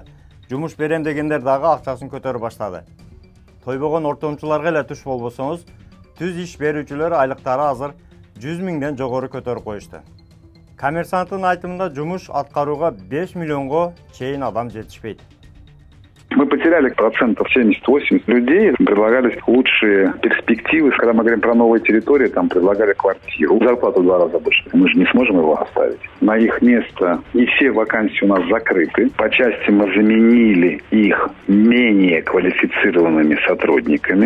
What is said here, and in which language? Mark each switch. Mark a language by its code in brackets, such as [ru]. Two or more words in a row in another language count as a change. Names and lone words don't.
[ky] Жумуш берем дегендер дагы акчасын көтөрүп баштады. Тойбогон ортомчуларга эле туш болбосоңуз, түз иш берүүчүлөр айлыктары азыр 100 миңден жогору көтөрүп коюшту. Коммерсанттын айтымында жумуш аткарууга 5 миллионго чейин адам жетишпейт. [ru] Мы потеряли процентов 70-80 людей, предлагались лучшие перспективы. Когда мы говорим про новые территории, там предлагали квартиру, зарплату в 2 раза больше. Мы же не сможем его оставить. На их место не все вакансии у нас закрыты. По части мы заменили их менее квалифицированными сотрудниками.